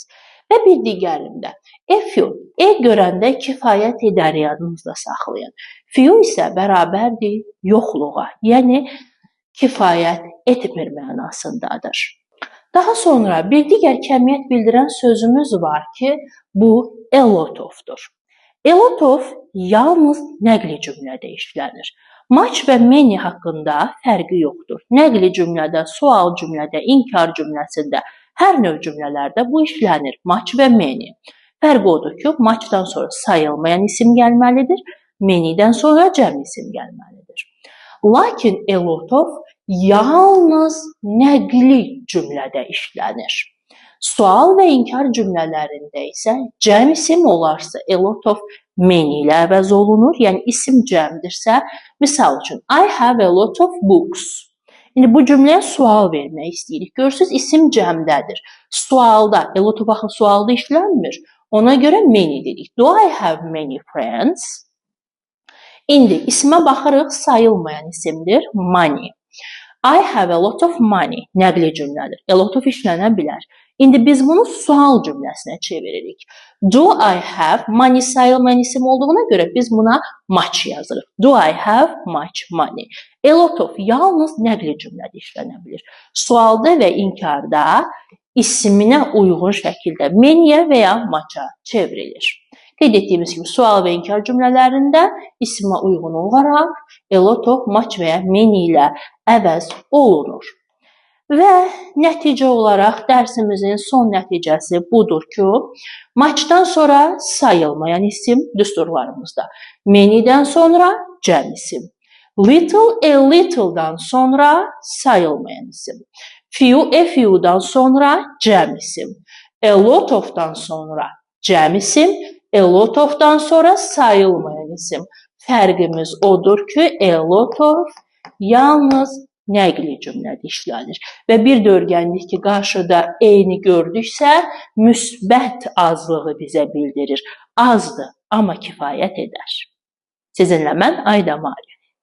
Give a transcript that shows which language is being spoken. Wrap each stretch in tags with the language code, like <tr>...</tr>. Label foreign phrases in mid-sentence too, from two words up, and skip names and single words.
<az>Və bir digərində</az> <en>a few.</en> <az>Görəndə kifayət edər yadınızda saxlayın. Few isə bərabərdir yoxluğa. Yəni kifayət etmir mənasındadır. Daha sonra bir digər kəmiyyət bildirən sözümüz var ki, bu</az> <en>a lot of-</en> <az>dur.</az> <en>A lot of</en> <az>yalnız nəqli cümlədə işlənir. Much və many haqqında fərqi yoxdur. Nəqli cümlədə, sual cümlədə, inkar cümləsində, hər növ cümlələrdə bu işlənir. Much və many. Fərqi odur ki, muchdan sonra sayılmayan isim gəlməlidir, manydən sonra cəm isim gəlməlidir. Lakin</az> <en>a lot of</en> <az>yalnız nəqli cümlədə işlənir. Sual və inkar cümlələrində isə cəm isim olarsa</az> <en>a lot of</en> <az>many ilə əvəz olunur. Yəni isim cəmdirsə, misal üçün</az> <en>I have a lot of books.</en> <az>İndi bu cümləyə sual vermək istəyirik. Görürsünüz, isim cəmdədir. Sualda,</az> <en>a lot of</en> <az>axı sualda işlənmir. Ona görə many dedik.</az> <en>Do I have many friends?</en> <az>İndi ismə baxırıq, sayılmayan isimdir.</az> <en>Money. I have a lot of money.</en> <az>Nəqli cümlədir.</az> <en>A lot of</en> <az>işlənə bilər. İndi biz bunu sual cümləsinə çeviririk.</az> <en>Do I have money</en> <az>sayılmayan isim olduğuna görə biz buna much yazırıq.</az> <en>Do I have much money? A lot of</en> <az>yalnız nəqli cümlədə işlənə bilir. Sualda və inkarda isminə uyğun şəkildə many'yə və ya much'a çevrilir. Qeyd etdiyimiz kimi sual və inkar cümlələrində ismə uyğun olaraq</az> <en>a lot of,</en> <az>much və ya many ilə əvəz olunur. Və nəticə olaraq dərsimizin son nəticəsi budur ki, muchdan sonra sayılmayan isim düsturlarımızda. Many'dən sonra cəm isim. Little,</az> <en>a little'dan</en> <az>sonra sayılmayan isim.</az> <en>Few, a few'dan</en> <az>sonra cəm isim.</az> <en>A lot of'dan</en> <az>sonra cəm isim.</az> <en>A lot of'dan</en> <az>sonra sayılmayan isim. Fərqimiz odur ki,</az> <en>a lot of</en> <az>yalnız nəqli cümlədə işlənir. Və bir də öyrəndik ki, qarşıda eyni gördüksə, müsbət azlığı bizə bildirir. Azdır, amma kifayət edər. Sizinlə mən Ayda Mari.</az>